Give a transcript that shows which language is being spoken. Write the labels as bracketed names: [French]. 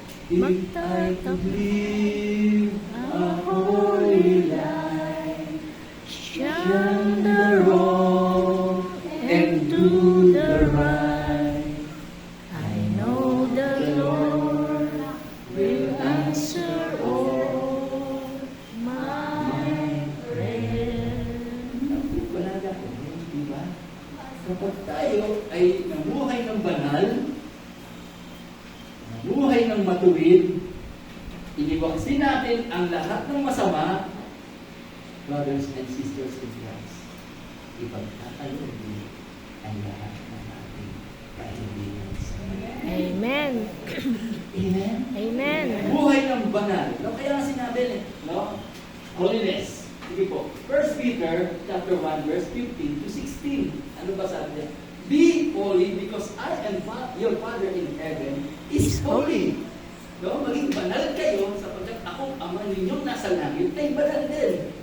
[English] If I could live a holy life, shun the wrong and do the right, I know the Lord will answer all my prayers. [Filipino] Napupalaga ko, di ba? Kapag tayo ay namuhay ng banal, namuhay ng matuwid, iniwaksin natin ang lahat ng masama, [English] brothers and sisters in Christ, [Filipino] ipagtatalog din ang lahat ng ating kaibigan sa Kanya. [English] Amen. Amen? Amen. [Filipino] Buhay ng banal. No, kaya nga sinabi, no? Holiness. Sige po. [English] 1 Peter chapter 1, verse 15 to 16. [Filipino] Ano ba sabi niya? [English] Be holy because I and your Father in heaven is holy. [Filipino] No? Maging banal kayo sapagkat ako, Ama ninyong nasa langit, ay banal din.